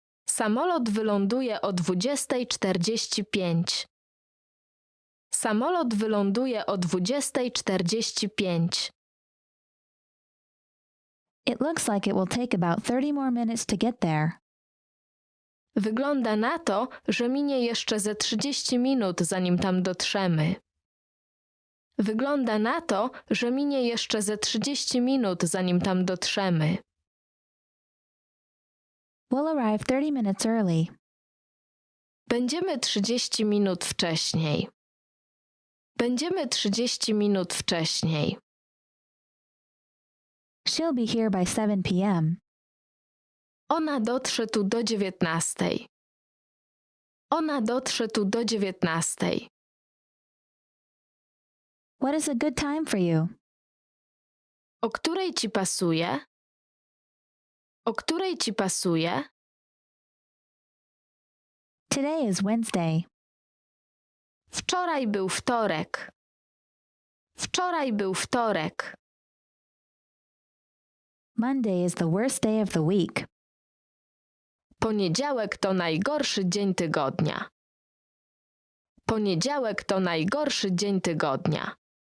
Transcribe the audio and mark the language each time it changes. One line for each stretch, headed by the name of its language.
Polish: Samolot wyląduje o 20:45. Samolot wyląduje o 20:45.
English: It looks like it will take about 30 more minutes to get there.
Polish: Wygląda na to, że minie jeszcze ze 30 minut, zanim tam dotrzemy. Wygląda na to, że minie jeszcze ze 30 minut, zanim tam dotrzemy.
English: We'll arrive 30 minutes early.
Polish: Będziemy 30 minut wcześniej. Będziemy 30 minut wcześniej.
English: She'll be here by 7 p.m.
Polish: Ona dotrze tu do 19. Ona dotrze tu do 19.
English: What is a good time for you?
Polish: O której ci pasuje? O której ci pasuje?
English: Today is Wednesday.
Polish: Wczoraj był wtorek. Wczoraj był wtorek.
English: Monday is the worst day of the week.
Polish: Poniedziałek to najgorszy dzień tygodnia. Poniedziałek to najgorszy dzień tygodnia.